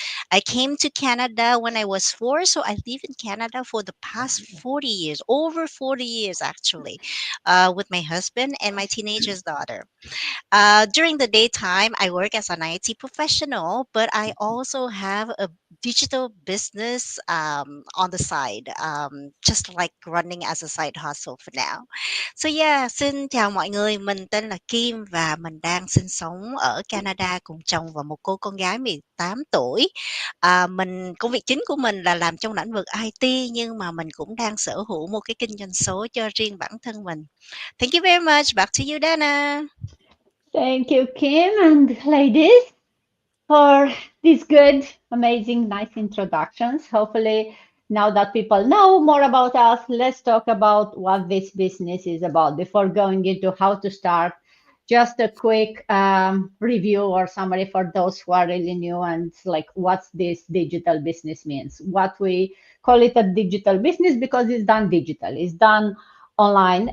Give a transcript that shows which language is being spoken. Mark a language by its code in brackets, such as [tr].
[en] I came to Canada when I was 4, so I live in Canada for the past 40 years, over 40 years actually, with my husband and my teenager's daughter. During the daytime, I work as an IT professional, but I also have a digital business on the side, just like running as a side hustle for now. So yeah, [vi] xin chào mọi người, mình tên là Kim và mình đang sinh sống ở Canada cùng chồng và một cô con gái 18 tuổi. Công việc chính của mình là làm trong lĩnh vực IT, nhưng mà mình cũng đang sở hữu một cái kinh doanh số cho riêng bản thân mình. [en] Thank you very much. Back to you, Dana. Thank you, Kim and ladies, for these good, amazing, nice introductions. Hopefully, now that people know more about us, let's talk about what this business is about. Before going into how to start, just a quick review or summary for those who are really new and like what this digital business means. What we call it a digital business because it's done digital. It's done online.